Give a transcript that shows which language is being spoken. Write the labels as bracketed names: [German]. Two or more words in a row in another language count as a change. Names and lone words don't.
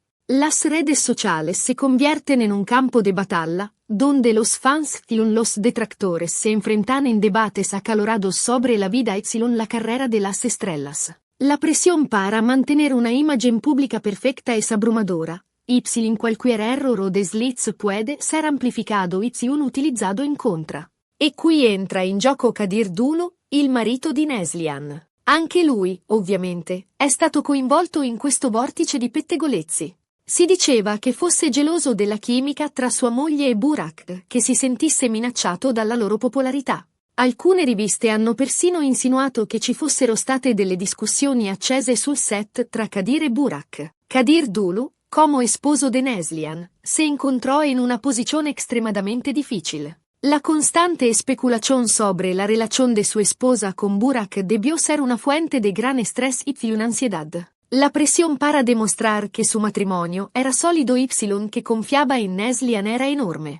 [Spanish] Las redes sociales se convierten en un campo de batalla, donde los fans y los detractores se enfrentan en debates acalorados sobre la vida y la carrera de las estrellas. La presión para mantener una imagen pública perfecta es abrumadora, cualquier error o desliz puede ser amplificado y utilizado en contra. [Italian] E qui entra in gioco Kadir Dulu, il marito di Neslihan. Anche lui, ovviamente, è stato coinvolto in questo vortice di pettegolezzi. Si diceva che fosse geloso della chimica tra sua moglie e Burak, che si sentisse minacciato dalla loro popolarità. Alcune riviste hanno persino insinuato che ci fossero state delle discussioni accese sul set tra Kadir e Burak. [Spanish] Kadir Dulu, como esposo de Neslihan, se encontró en una posición extremadamente difícil. La constante especulación sobre la relación de su esposa con Burak debió ser una fuente de gran estrés y una ansiedad. La presión para demostrar que su matrimonio era sólido y que confiaba en Neslihan era enorme.